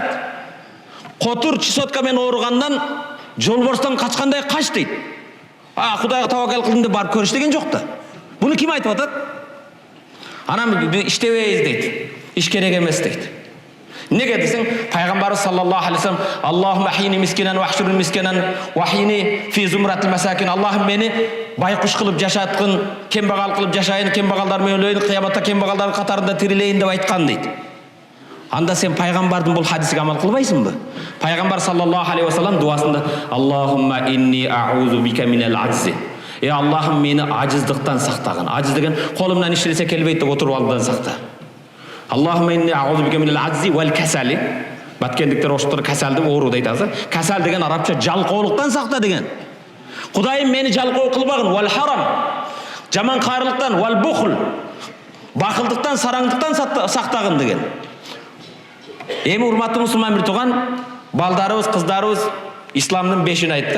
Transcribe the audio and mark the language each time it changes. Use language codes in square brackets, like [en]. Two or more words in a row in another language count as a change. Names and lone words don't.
[ky] Котур чесотка менен ооругандан жолборстон качкандай кач дейт. Кудайга таваккал кылдым деп барып көрүш деген жок да. Буну ким айтып атат? Анан иштебейбиз дейт. Иш керек эмес дейт. Неге десең, пайгамбарыбыз [ar] صلى الله عليه وسلم اللهم أحيني مسكينا واحشرني مسكينا وأحيني في زمرة المساكين. [ky] Аллахым мени байкуш кылып жашаткын, кембагал кылып жашайын, кембагалдар менен өлөйүн, кыяматта кембагалдардын катарында тирилейин деп айткан дейт. Анда сен пайгамбардын бул хадисиге амал кылбайсыңбы? [ar] Пайгамбар صلى الله عليه وسلم дуасында اللهم إني أعوذ بك من العجز. [ky] Аллахым мени ажыздыктан сактагын. Ажыз деген колумдан иштесе келбейт деп отуруп алуудан сакта. [ar] اللهم إني أعوذ بك من العجز والكسل. [ky] Баткендиктер оштор касалды оору дейт азыр. Касал деген арабча жалкоолуктан сакта деген. Кудайым мени жалкоо кылбагын, [ar] والهرم. [ky] Жаман кайрылыктан, [ar] والبخل. [ky] Бакылдыктан, сараңдыктан сактагын деген. Эми урматтуу мусулман бир туган, балдарыбыз, кыздарыбыз исламдын 5-ин айтты.